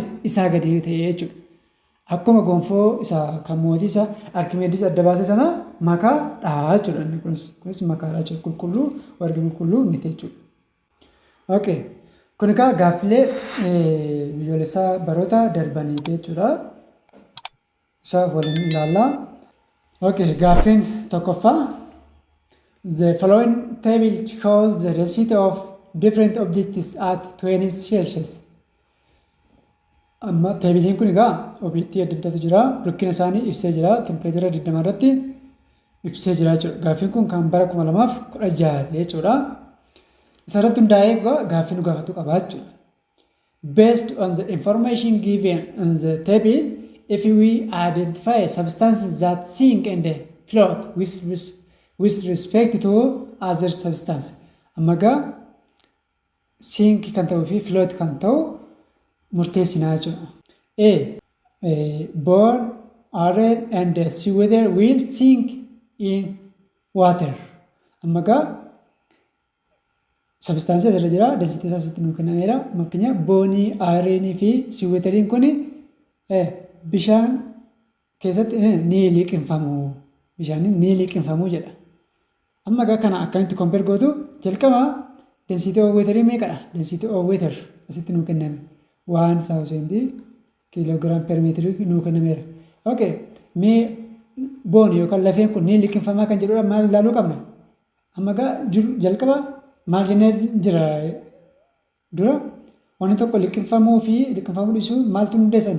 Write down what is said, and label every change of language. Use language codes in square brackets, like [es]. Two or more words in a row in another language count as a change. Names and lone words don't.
[om] Isaa gadi ta'e jechuudha. Akkuma gonfoo isaa kan mootii isaa Arkimeedis adda baase sana makaadha jechuudha. Kunis makaadha jechuudha. Qulqulluu warqee qulqulluu miti jechuudha. Kun egaa gaaffilee biyyoolessaa baroota darbanii jechuudha. Isa waliin ilaallaa. Okay, gaaffiin tokkoffaa. [en] The following table shows the density of different objects at 20 Celsius. [om] Amma teebiliin kun egaa objektii adda addaatu jira. Rukkina isaanii ibsee jira. Tempereechara 20 irratti ibsee jira jechuudha. Gaaffiin kun kan bara 2016 jechuudha. Isarratti hundaa'ee gaaffii nu gaafatu qaba jechuudha. [en] Based on the information given in the table, if we identify substances that sink and float with respect to other substance. [om] Amma egaa sink kan ta'uu fi float kan ta'u murteessinaa jechuudha. A. [en] Bone, iron and seawater will sink in water. [om] Amma egaa substaansii irra jira. Density isaatti nuu kennameera. Fakkeenya boonii, ironii fi seawateriin kun bishaan keessatti ni liqinfamu. Bishaaniin ni liqinfamu jedha. Amma egaa kana akkamitti compare gootu? Jalqaba [en] density of water [om] meeqadha? [en] Density of water [om] asitti nuu kenname [en] 1000 kilogram per meter [om] nuu kennameera. Okay, mee boon yookaan lafeen kun ni liqinfamaa kan jedhudha maal ilaaluu qabna? Amma egaa jalqaba maal jennee jira dura wanti tokko liqinfamuu fi liqinfamuu dhiisuu maaltu murteessanni?